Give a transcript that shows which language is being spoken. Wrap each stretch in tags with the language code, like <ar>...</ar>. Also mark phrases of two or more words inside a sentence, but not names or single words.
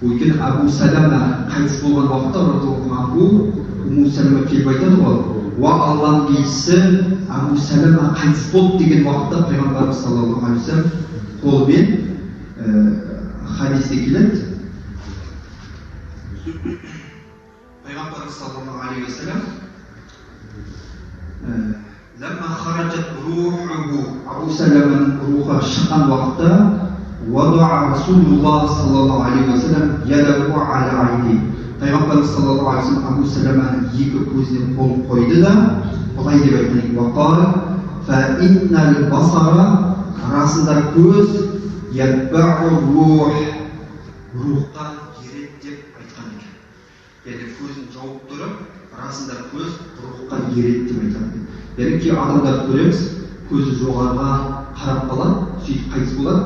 <kk>Өйткені Абу Салама қайтыс болған уақытта</kk> <ar>رضي الله عنه</ar> <kk>Умму Салама келіп айтады ғой, уа Алланың елшісі, Абу Салама қайтыс болды деген уақытта пайғамбарымыз</kk> <ar>صلى الله عليه وسلم</ar> <kk>қолымен хадисте келеді.</kk> <ar>Пайғамбарымыз صلى الله عليه وسلم لما خرجت روحه,</ar> <kk>Абу Саламаның рухы шыққан уақытта</kk> <ar>وضع رسول الله صلى الله عليه وسلم يده على عيني.</ar> <kk>Пайғамбарымыз</kk> <ar>صلى الله عليه وسلم</ar> <kk>Абу Саламаның екі көзіне қол қойды да былай деп айтқан:</kk> <ar>"وقال فإن البصر",</ar> <kk>расында көз ятбау рух, рухқа ереді деп айтқан екен. Яғни көзін жауып тұрып, расында көз рухқа ереді деп айтқан екен. Яғни кей адамдарды көреміз, көзі жоғарыға қарап қалады, сөйтіп қайтыс болады.</kk>